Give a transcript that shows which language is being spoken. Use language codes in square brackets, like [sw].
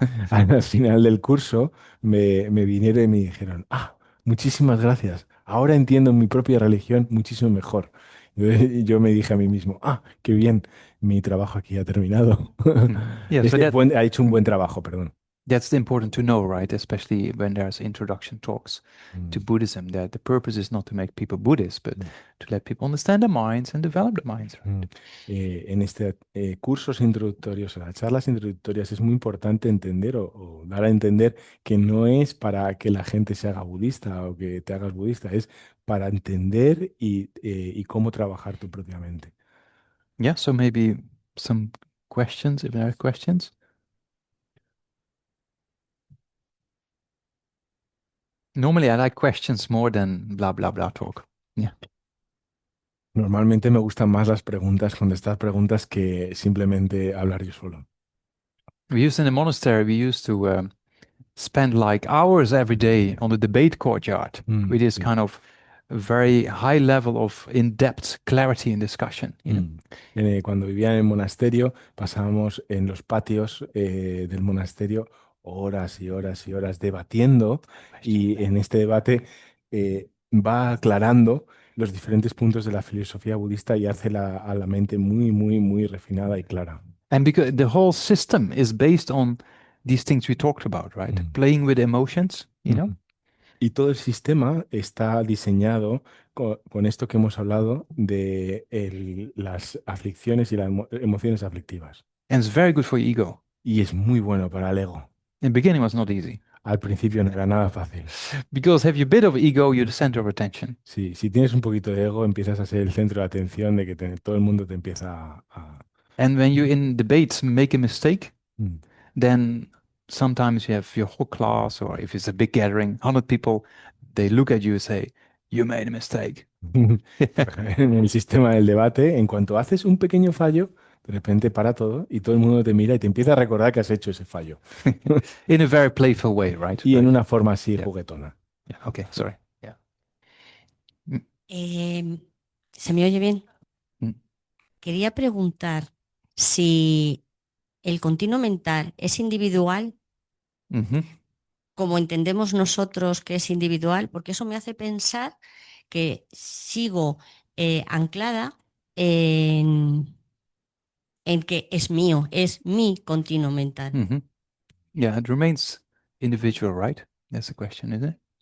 [es] Al final del curso me vinieron y me dijeron, muchísimas gracias, ahora entiendo mi propia religión muchísimo mejor. Entonces, yo me dije a mí mismo, qué bien, mi trabajo aquí ha terminado. [en] Yeah, so that [es] Ha hecho un buen trabajo, perdón. [en] that's important to know, right? Especially when there's introduction talks to Mm, Buddhism, that the purpose is not to make people Buddhists, but mm, to let people understand their minds and develop their minds, mm. right? [es] En este cursos introductorios, en las charlas introductorias, es muy importante entender o dar a entender que no es para que la gente se haga budista o que te hagas budista, es para entender y cómo trabajar tu propia mente. [en] Yeah, so maybe some questions, if there are questions. Normally I like questions more than blah blah blah talk. Yeah. [es] Normalmente me gustan más las preguntas, contestar preguntas que simplemente hablar yo solo. [en] We used in the monastery, we used to spend like hours every day on the debate courtyard with this [es] Sí. [en] kind of very high level of in-depth clarity and discussion. Mm. [es] Cuando vivía en el monasterio, pasábamos en los patios del monasterio horas y horas y horas debatiendo y en este debate va aclarando los diferentes puntos de la filosofía budista y hace a la mente muy, muy, muy refinada y clara. [en] And because the whole system is based on these things we talked about, right? Mm. Playing with emotions. Ujú. [es] Y todo el sistema está diseñado con esto que hemos hablado de las aflicciones y las emociones aflictivas. [en] And it's very good for your ego. [es] Y es muy bueno para el ego. [en] In the beginning was not easy. [es] Al principio no era nada fácil. [en] Because have you a bit of ego, you're the center of attention. [es] Sí, si tienes un poquito de ego, empiezas a ser el centro de atención de que todo el mundo te empieza [en] And when you in debates make a mistake, Mm. then sometimes you have your whole class, or if it's a big gathering, 100 people, they look at you and say, "You made a mistake." [es] En el sistema del debate, en cuanto haces un pequeño fallo, de repente para todo y todo el mundo te mira y te empieza a recordar que has hecho ese fallo. [en] In a very playful way, right? [es] Y en [en] Very, [es] una forma así [en] yeah, [es] juguetona. [en] yeah. Okay, sorry. Yeah. Mm, [es] ¿Se me oye bien? mm, Quería preguntar si el continuo mental es individual, mhm. como entendemos nosotros que es individual, porque eso me hace pensar que sigo anclada en que es mío, es mi continuo mental. Mhm. [en] Yeah, it remains individual, right? That's the question, isn't it?